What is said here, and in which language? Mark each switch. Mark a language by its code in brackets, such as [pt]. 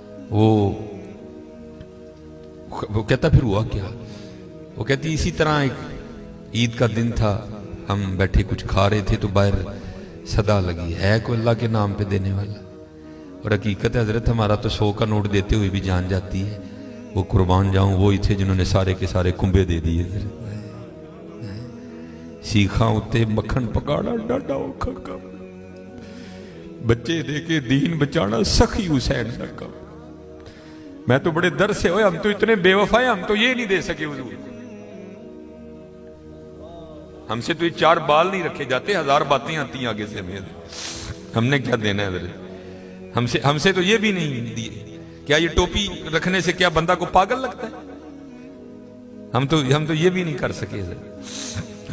[ur] وہ کہتا پھر ہوا کیا، وہ کہتی اسی طرح ایک عید کا دن تھا، ہم بیٹھے کچھ کھا رہے تھے تو باہر صدا لگی، ہے کوئی اللہ کے نام پہ دینے والا. اور حقیقت ہے حضرت ہمارا تو 100 کا نوٹ دیتے ہوئے بھی جان جاتی ہے. وہ قربان جاؤں وہی تھے جنہوں نے سارے کے سارے کنبے دے دیے. [pa] سیکھاں اتے مکھن پکاڑا ڈاڈا اوکھا کام، بچے دے کے دین بچانا سخی حسین کا کام. [ur] میں تو بڑے در سے ہوئے، ہم تو اتنے بے وفا ہیں، ہم تو یہ نہیں دے سکے حضور. ہم سے تو یہ 4 بال نہیں رکھے جاتے، 1000 باتیں آتی ہیں آگے سے. ہم نے کیا دینا ہے حضرت؟ ہم سے تو یہ بھی نہیں دیے. کیا یہ ٹوپی رکھنے سے کیا بندہ کو پاگل لگتا ہے؟ ہم تو یہ بھی نہیں کر سکے حضرت.